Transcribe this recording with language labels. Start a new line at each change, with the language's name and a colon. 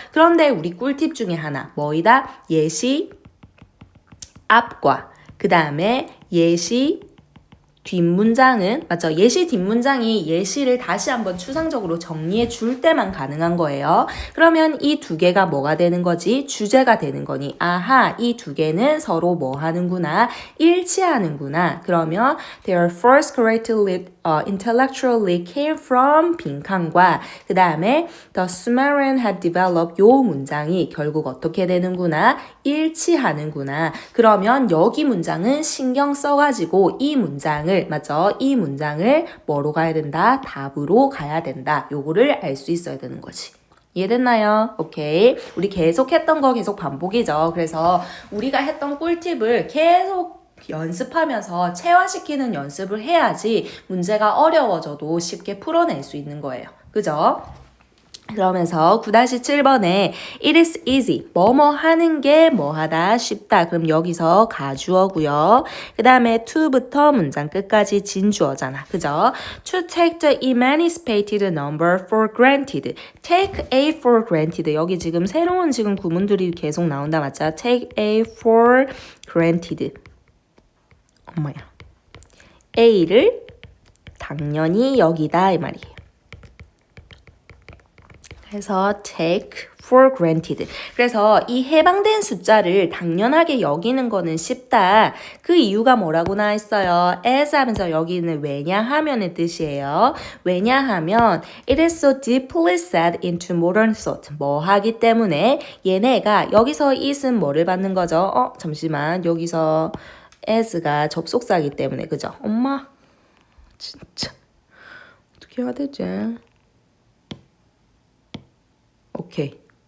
Korean: 그런데 우리 꿀팁 중에 하나 뭐이다? 예시 앞과 그 다음에 예시 뒷문장은, 맞죠? 예시 뒷문장이 예시를 다시 한번 추상적으로 정리해 줄 때만 가능한 거예요. 그러면 이 두 개가 뭐가 되는 거지? 주제가 되는 거니. 아하, 이 두 개는 서로 뭐 하는구나? 일치하는구나. 그러면
English: their first characteristic intellectually came from
Korean: 빈칸과 그 다음에
English: the Sumerian had developed
Korean: 요 문장이 결국 어떻게 되는구나? 일치하는구나. 그러면 여기 문장은 신경 써가지고 이 문장을, 맞죠? 이 문장을 뭐로 가야 된다? 답으로 가야 된다. 요거를 알 수 있어야 되는 거지. 이해됐나요? 오케이. 우리 계속 했던 거 계속 반복이죠. 그래서 우리가 했던 꿀팁을 계속 연습하면서 체화시키는 연습을 해야지 문제가 어려워져도 쉽게 풀어낼 수 있는 거예요. 그죠? 그러면서 9-7번에
English: it is easy,
Korean: 뭐뭐 하는 게 뭐하다, 쉽다. 그럼 여기서 가주어고요. 그 다음에 to부터 문장 끝까지 진주어잖아. 그죠?
English: To take the emancipated number for granted. take A for granted.
Korean: 여기 지금 새로운 지금 구문들이 계속 나온다. 맞죠?
English: take A for granted.
Korean: 엄마야. A를 당연히 여기다 이 말이에요. 그래서
English: take for granted.
Korean: 그래서 이 해방된 숫자를 당연하게 여기는 거는 쉽다. 그 이유가 뭐라고 나와 있어요? as 하면서 여기는 왜냐하면의 뜻이에요. 왜냐하면
English: it is so deeply set into modern thought.
Korean: 뭐 하기 때문에 얘네가 여기서 it은 뭐를 받는 거죠? 잠시만. 여기서 as가 접속사기 때문에 그죠? 엄마 진짜 어떻게 해야 되지? 오케이.